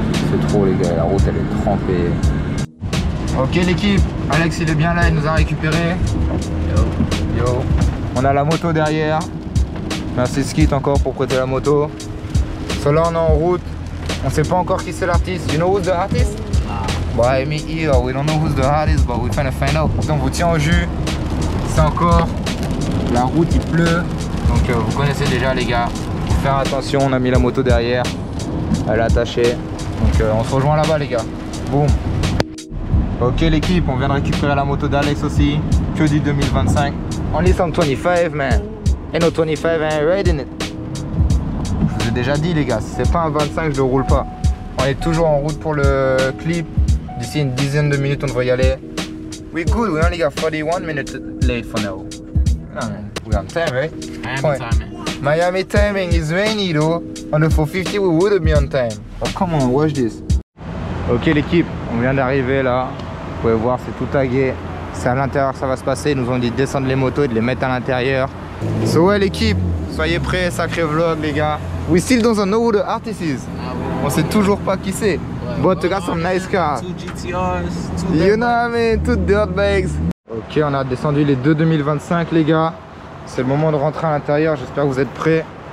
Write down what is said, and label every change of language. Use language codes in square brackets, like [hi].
[fr] C'est trop les gars, la route elle est trempée. Ok l'équipe, Alex il est bien là, il nous a récupéré. Yo. On a la moto derrière. Merci Skit encore pour prêter la moto. Là on est en route. On sait pas encore qui c'est l'artiste. [en] You know who's the artist? Bah me either, we don't know who's the artist, but we're trying to find out. [fr] Donc vous tient au jus. C'est encore. La route il pleut. Donc vous connaissez déjà les gars. Faut faire attention, on a mis la moto derrière. Elle est attachée. Donc on se rejoint là-bas les gars. Boum. Ok l'équipe, on vient de récupérer la moto d'Alex aussi. Que du 2025. [en] Only some 25 man. And no 25 ain't riding it. [fr] Je vous ai déjà dit les gars, si c'est pas un 25 je le roule pas. On est toujours en route pour le clip. D'ici une dizaine de minutes on devrait y aller. [en] We good, we only got 41 minutes late for now. We on time, right? Miami timing. Miami timing is rainy though. On the 450 we would be on time. Oh come on, watch this. [fr] Ok l'équipe, on vient d'arriver là. Vous pouvez voir c'est tout tagué. C'est à l'intérieur que ça va se passer. Ils nous ont dit de descendre les motos et de les mettre à l'intérieur. So ouais l'équipe, soyez prêts, sacré vlog les gars. [en] We still don't know who the artist is. [fr] On sait toujours pas qui c'est. [en] But we got some nice cars. 2 GTRs, 2 You know what I mean, 2 dirt bags. [fr] Ok, on a descendu les 2 2025 les gars. C'est le moment de rentrer à l'intérieur, j'espère que vous êtes prêts.